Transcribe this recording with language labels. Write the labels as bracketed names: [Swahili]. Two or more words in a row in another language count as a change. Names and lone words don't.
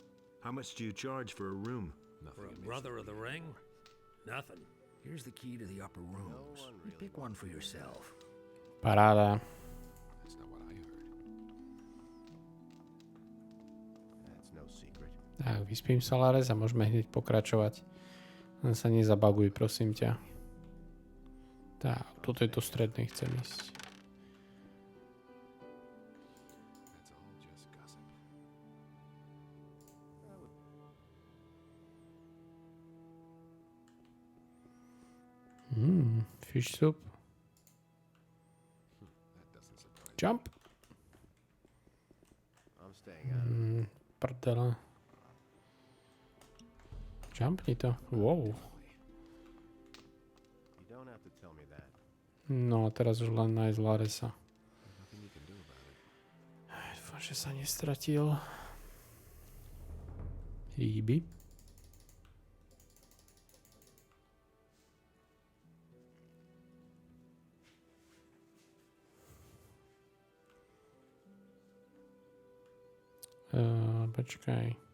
[English] How much do you charge for a room? For a brother of the ring? Nothing. Here's the key to the upper rooms. You pick one for yourself. [Slovak] Paráda. [English] That's not what I heard. That's no secret. [Slovak] Tak, vyspím sa, Lares, a môžeme hneď pokračovať. Len sa nezabaguj, prosím ťa. Tak, toto je to stredné, chcem ísť. [English] That's all just gossip. Fish soup. That doesn't surprise Jump. I'm staying out of it. [Slovak] Prdele. Jumpni to. Wow. [English] You don't have to tell me that. [Slovak] No, teraz už len nájsť Laresa. [English] Nothing you can do about it. [Slovak] Dúfam, že sa nestratil. Ryby. Počkaj.